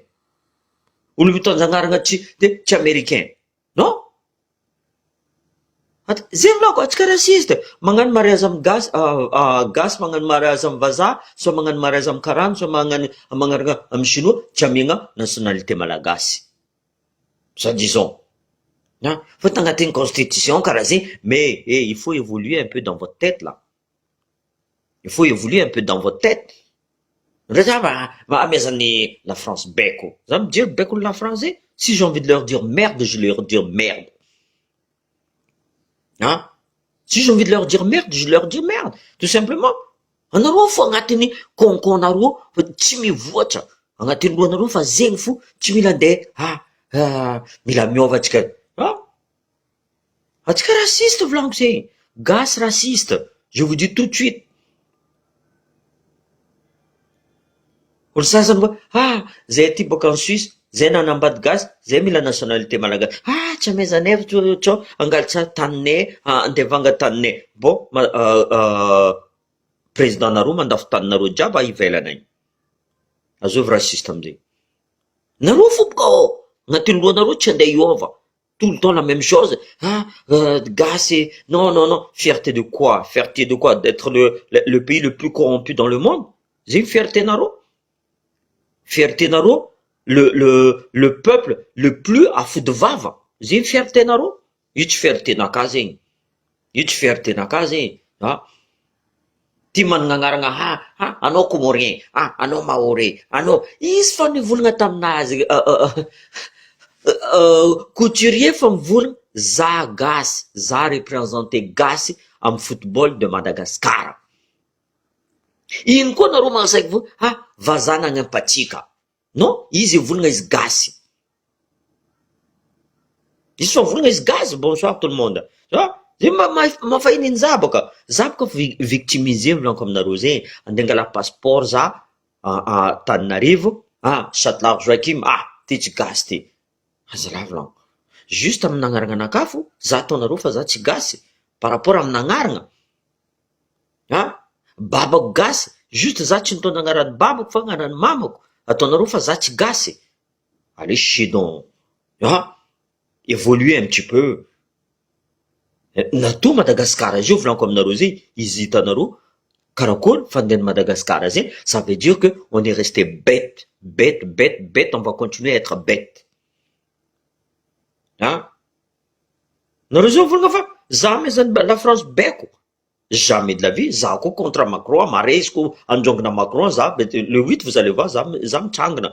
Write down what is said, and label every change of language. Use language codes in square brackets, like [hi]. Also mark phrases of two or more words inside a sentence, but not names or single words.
[mg] Olo mitondra agnarana tsy américain. [fr] Non? [mg] Zay volaniko, atsika raciste. Magnano mariage amy gasy, magnano mariage amy vazaha, soit magnano mariage amy karany, soit magnarana amy chinois, tsy amiagna nationalité malagasy. [fr] Ça disons. Faut [mg] agnatin'ny constitution karaha zegny, [fr] mais il faut évoluer un peu dans votre tête là. Il faut évoluer un peu dans votre tête. [mg] Amezan'ny la France baiko. Za mijery baikon'ny la France zay, [fr] Si j'ai envie de leur dire merde, je leur dis merde. Hein? Si j'ai envie de leur dire merde, je leur dis merde. Tout simplement. [mg] Anareo fo agnatiny konkonareo fa tsy mivoatra. Agnatiny lohanareo fa zegny fo, tsy mila andeha mila miova atsika. Atsika raciste volaniko zegny. Gasy raciste. [fr] Je vous dis tout de suite. [mg] Olo sasany hoe zay aty boka en Suisse, zay nanambady gasy, zay mila nationalité malagasy. Tsy amezanay tsao angalatra taninay, andevanga taninay. Bon, président nareo mandafo taninareo jiaby ivelana agny. Azovy raciste amizay. Nareo fo boka agnatiny lohanareo tsy andeha hiova. [fr] Tout le temps la même chose. Gasy, non. Fierté de quoi? Fierté de quoi? D'être le pays le plus corrompu dans le monde? [mg] Zay fierté nareo? Fierté nareo? [fr] Le peuple le plus [mg] afody vava? Zay fierté nareo? Io tsy fierté naka zegny. Io tsy fierté naka zegny. Ty manana agnarana, anao comorien, anao maoré, anao, izy fa nivolagna taminazy, couturier fa mivolagna, za gasy, za représenté gasy amin'ny [fr] football de Madagascar. [mg] Ino koa nareo magnasaiko vo, vazaha nagnampatsika. Non, izy volagna izy gasy. Izy fa volagna izy gasy, [fr] bonsoir tout le monde. [mg] Zay mafahininy za boka victimisé volaniko aminareo zay. Andeha angala passeport za Tananarivo, Châtelarge Joachim, ty tsy gasy ty. Azalahy volaniko. Juste amin'ny agnarana anakafo, za ataonareo fa za tsy gasy. [fr] Par rapport [mg] amin'ny agnarana. Babako gasy, juste za tsy nitondra agnarany babako fa agnarany mamako. Ataonareo fa za tsy gasy. [fr] Allez chier donc. Évoluer un petit peu. [mg] Natoa Madagascar izy io volaniko aminareo zay, izy hitanareo karakory fandehan'ny Madagascar zay, [fr] ça veut dire que on est resté bête, on va continuer à être bête. [mg] Nareo zao volagna fa za mezany la France beko. [fr] Jamais de la vie, [mg] za koa contre Macron, maresiko androngona Macron, za, [fr] le 8 vous allez voir, [mg] za mitsangana.